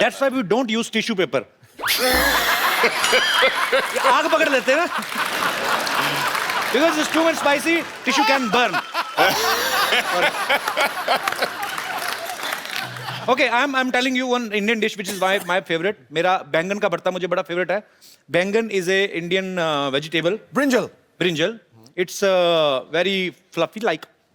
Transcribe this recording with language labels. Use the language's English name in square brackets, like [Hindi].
[English] That's why we don't use tissue paper. [Hindi] ये आग पकड़ लेते हैं ना? [English] Because it's too much spicy, tissue can burn. Okay, I'm telling you one Indian dish which is my favorite. [Hindi] मेरा बैंगन का भरता मुझे बड़ा favorite है. [English] Baingan is a Indian vegetable. Brinjal. Brinjal. It's very fluffy like.